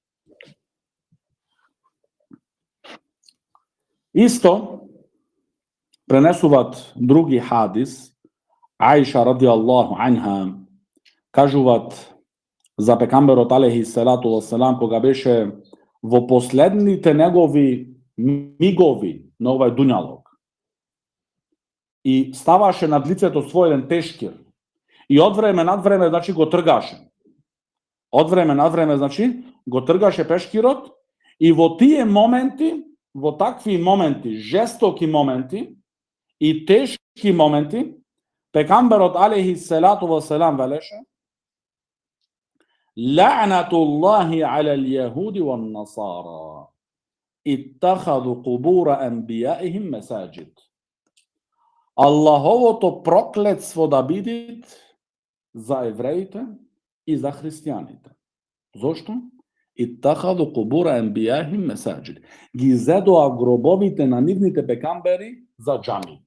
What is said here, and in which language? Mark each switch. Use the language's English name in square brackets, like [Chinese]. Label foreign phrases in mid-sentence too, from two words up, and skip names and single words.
[Macedonian] Исто пренесуваат други хадис, Аиша [Arabic] رضي الله عنها [Macedonian] кажуваат за пекамберот [Arabic] عليه الصلاة والسلام [Macedonian] кога беше во последните негови мигови на овај дуњалог и ставаше над лицето свој еден тешкир и од време над време, значи, го тргаше. Од време над време, значи, го тргаше пешкирот и во тие моменти, во такви моменти, жестоки моменти и тешки моменти, пекамберот [Arabic] عليه الصلاة والسلام [Macedonian] велеше: [Arabic] لعنة الله على اليهود والنصارى اتخذوا قبور أنبيائهم مساجد. [Macedonian] Аллаховото проклетство да биде за евреите и за христијаните. Зошто? [Arabic] اتخذوا قبور أنبيائهم مساجد. [Macedonian] Ги зедоа гробовите на нивните пекамбери за џами.